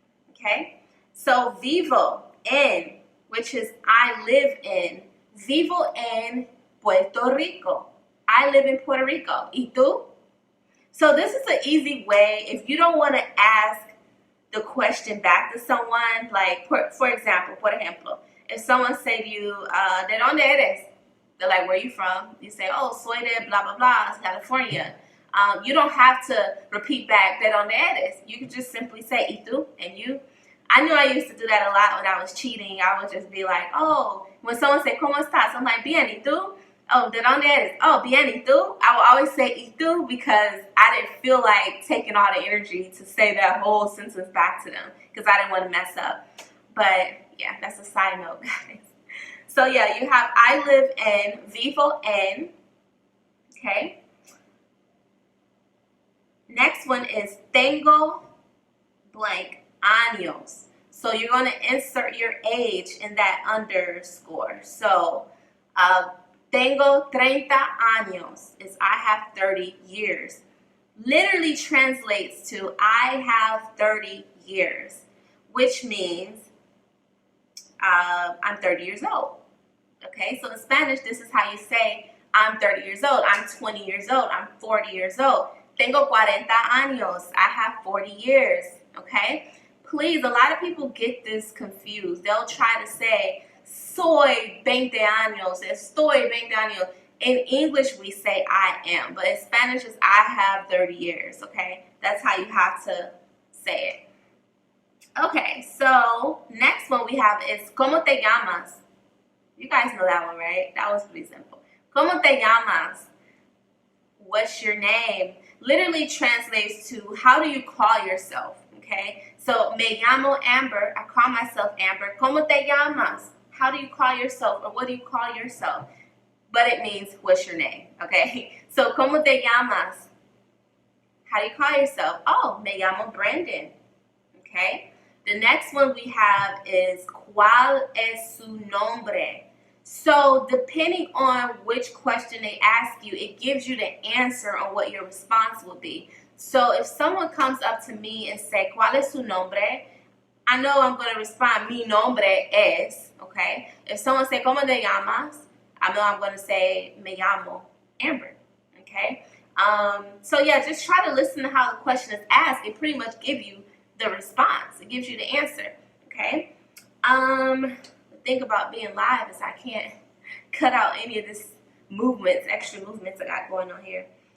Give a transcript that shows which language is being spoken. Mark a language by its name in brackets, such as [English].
[English] Okay, so [Spanish] vivo en, [English] which is I live in. [Spanish] Vivo en Puerto Rico. [English] I live in Puerto Rico. [Spanish] ¿Y tú? [English] So this is an easy way if you don't want to ask the question back to someone. Like, for example, [Spanish] por ejemplo, [English] if someone say to you, [Spanish] ¿de dónde eres? [English] They're like, where are you from? You say, oh, [Spanish] soy de [English] blah, blah, blah, California. You don't have to repeat back, [Spanish] ¿de dónde eres? [English] You can just simply say, [Spanish] ¿y tú? [English] And you. I knew I used to do that a lot when I was cheating. I would just be like, oh, when someone said, [Spanish] ¿cómo estás? [English] I'm like, [Spanish] bien, ¿y tú? [English] Oh, [Spanish] ¿de dónde eres? [English] Oh, [Spanish] bien, ¿y tú? [English] I would always say, [Spanish] ¿y tú? [English] Because I didn't feel like taking all the energy to say that whole sentence back to them because I didn't want to mess up. But, yeah, that's a side note, guys. So, yeah, you have I live in, [Spanish] vivo en, [English] okay? Next one is [Spanish] tengo [English] blank [Spanish] años. [English] So you're going to insert your age in that underscore. So, [Spanish] tengo 30 años [English] is I have 30 years. Literally translates to I have 30 years, which means I'm 30 years old. Okay, so in Spanish, this is how you say I'm 30 years old. I'm 20 years old. I'm 40 years old. [Spanish] Tengo 40 años. [English] I have 40 years. Okay? Please, a lot of people get this confused. They'll try to say, [Spanish] soy 20 años, estoy 20 años. [English] In English, we say I am, but in Spanish, it's I have 30 years, okay? That's how you have to say it. Okay, so next one we have is, [Spanish] ¿cómo te llamas? [English] You guys know that one, right? That was pretty simple. [Spanish] ¿Cómo te llamas? [English] What's your name? Literally translates to, how do you call yourself? Okay, so [Spanish] me llamo Amber. [English] I call myself Amber. [Spanish] ¿Cómo te llamas? [English] How do you call yourself, or what do you call yourself? But it means, what's your name? Okay, so [Spanish] ¿cómo te llamas? [English] How do you call yourself? [Spanish] Oh, me llamo Brandon. [English] Okay, the next one we have is, [Spanish] ¿cuál es su nombre? [English] So depending on which question they ask you, it gives you the answer on what your response will be. So if someone comes up to me and say, [Spanish] ¿cuál es su nombre? [English] I know I'm going to respond, [Spanish] mi nombre es, [English] okay? If someone say, [Spanish] ¿cómo te llamas? [English] I know I'm going to say, [Spanish] me llamo Amber, [English] okay? So yeah, just try to listen to how the question is asked. It pretty much gives you the response. It gives you the answer, okay? The thing about being live is I can't cut out any of this movements, extra movements I got going on here.